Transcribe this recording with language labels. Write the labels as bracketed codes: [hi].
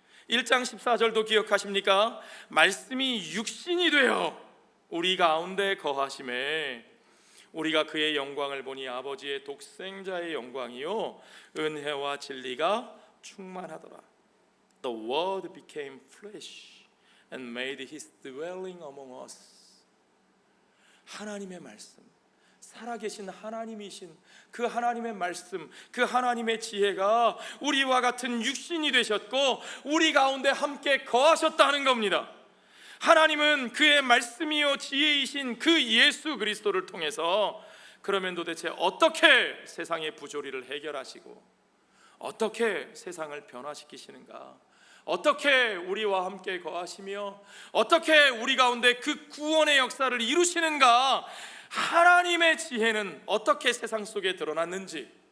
[ko] 1장 14절도 기억하십니까? 말씀이 육신이 되어 우리 가운데 거하심에 우리가 그의 영광을 보니 아버지의 독생자의 영광이요 은혜와 진리가 충만하더라. [en] The word became flesh and made his dwelling among us. [ko] 하나님의 말씀, 살아계신 하나님이신 그 하나님의 말씀, 그 하나님의 지혜가 우리와 같은 육신이 되셨고 우리 가운데 함께 거하셨다는 겁니다. 하나님은 그의 말씀이요 지혜이신 그 예수 그리스도를 통해서 그러면 도대체 어떻게 세상의 부조리를 해결하시고 어떻게 세상을 변화시키시는가, 어떻게 우리와 함께 거하시며 어떻게 우리 가운데 그 구원의 역사를 이루시는가, 하나님의 지혜는 어떻게 세상 속에 드러났는지,